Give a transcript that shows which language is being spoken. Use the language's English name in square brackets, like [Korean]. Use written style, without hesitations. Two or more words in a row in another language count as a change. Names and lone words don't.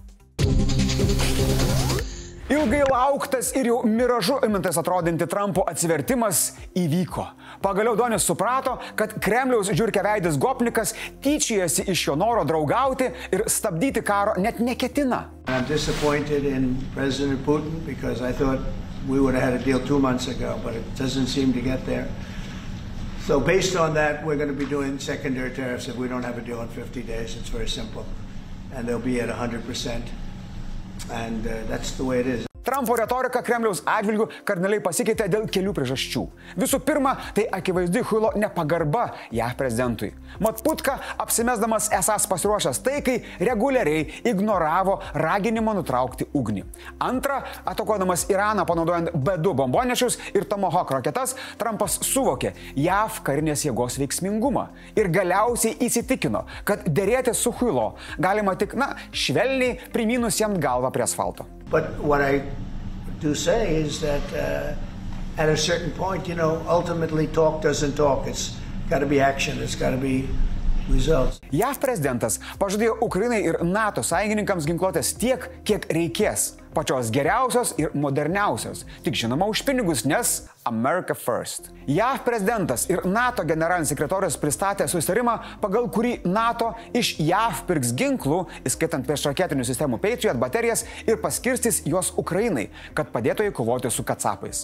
[Lithuanian] Ilgai lauktas ir jau miražu imantis atrodinti Trumpo atsivertimas įvyko. Pagaliau Donis suprato, kad Kremliaus žiurkeveidis gopnikas tyčiojasi iš jo noro draugauti ir stabdyti karo net neketina. [English] I'm disappointed in President Putin because I thought we would have had a deal 2 months ago, but it doesn't seem to get there. So based on that, we're going to be doing secondary tariffs if we don't have a deal in 50 days. It's very simple. And they'll be at 100%. And that's the way it is. [Lithuanian] Trumpo retorika Kremliaus atžvilgiu kardinaliai pasikeitė dėl kelių priežasčių. Visų pirma, tai akivaizdi huilo nepagarba JAV prezidentui. Mat Putka, apsimesdamas esąs pasiruošęs taikai, reguliariai ignoravo raginimą nutraukti ugnį. Antra, atakuodamas Iraną panaudojant B2 bombonešius ir Tomahawk raketas, Trumpas suvokė JAV karinės jėgos veiksmingumą ir galiausiai įsitikino, kad derėtis su huilo galima tik, švelniai primynus jam galvą prie asfalto. [English] But what I do say is that at a certain point, ultimately talk doesn't talk. It's got to be action. It's got to be results. [Lithuanian] JAV prezidentas pažadėjo Ukrainai ir NATO sąjungininkams ginkluotės tiek, kiek reikės. Pačios geriausios ir moderniausios. Tik žinoma už pinigus, nes [English] America First. [Lithuanian] JAV prezidentas ir NATO generalinis sekretorius pristatė susitarimą, pagal kurį NATO iš JAV pirks ginklų, įskaitant priešraketinių sistemų Patriot baterijas ir paskirstys juos Ukrainai, kad padėtų jai kovoti su kacapais.